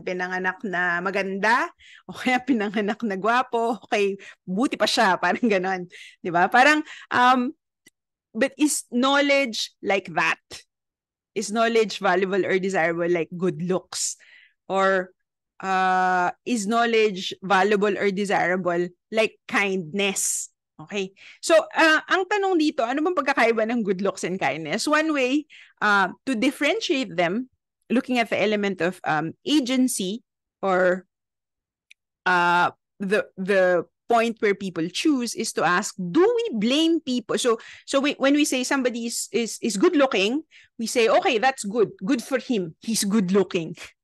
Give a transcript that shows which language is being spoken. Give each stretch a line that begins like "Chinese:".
Filipino: Pinanganak na maganda, o kaya pinanganak na gwapo, okay, buti pa siya, parang ganon. Di ba?
English: Parang, but is knowledge like that? Is knowledge valuable or desirable like good looks? Or is knowledge valuable or desirable like kindness? Okay.
Filipino: So, ang tanong dito, ano bang pagkakaiba ng good looks and kindness?
English: One way to differentiate them, looking at the element of agency or the point where people choose is to ask, do we blame people? So when we say somebody is good looking, we say, okay, that's good for him, he's good looking.